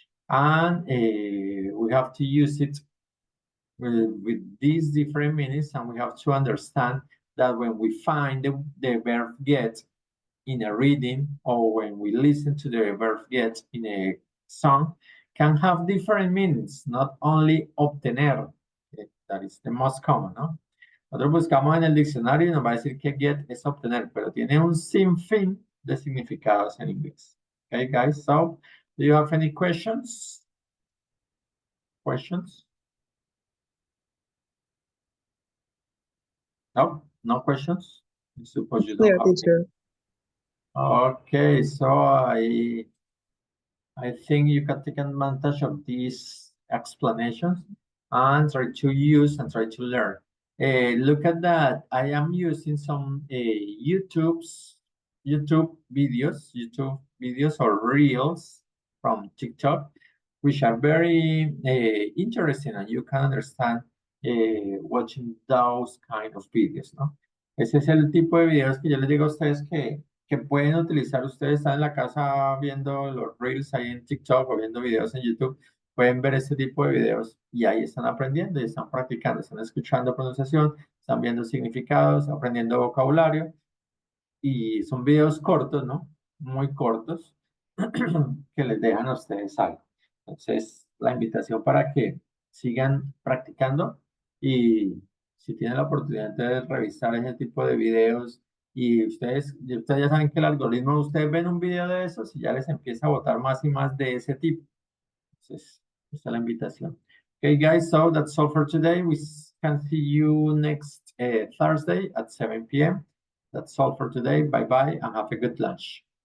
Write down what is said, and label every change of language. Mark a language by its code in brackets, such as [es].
[en] And we have to use it with these different meanings, and we have to understand that when we find the verb get, in a reading or when we listen to the verb get in a song can have different meanings, not only obtener, that is the most common, ¿no? [es] Nosotros buscamos en el diccionario y nos va a decir que get es obtener, pero tiene un sinfín de significados en inglés. [en] Okay, guys, so do you have any questions? Questions? No, no questions? I suppose you don't Clear, have. teacher. Okay, so I think you can take advantage of these explanations and try to use and try to learn. Look at that. I am using some YouTube videos or reels from TikTok, which are very interesting, and you can understand watching those kind of videos, ¿no? [es] Ese es el tipo de videos que yo les digo a ustedes que pueden utilizar. Ustedes están en la casa viendo los reels ahí en TikTok o viendo videos en YouTube, pueden ver este tipo de videos y ahí están aprendiendo y están practicando, están escuchando pronunciación, están viendo significados, aprendiendo vocabulario y son videos cortos, ¿no? Muy cortos que les dejan a ustedes algo. Entonces, la invitación para que sigan practicando y si tienen la oportunidad de revisar ese tipo de videos y ustedes ya saben que el algoritmo, ustedes ven un video de esos y ya les empieza a botar más y más de ese tipo. Entonces, esta es la invitación. [en] Okay, guys, so that's all for today. We can see you next Thursday at 7 p.m. That's all for today. Bye-bye and have a good lunch.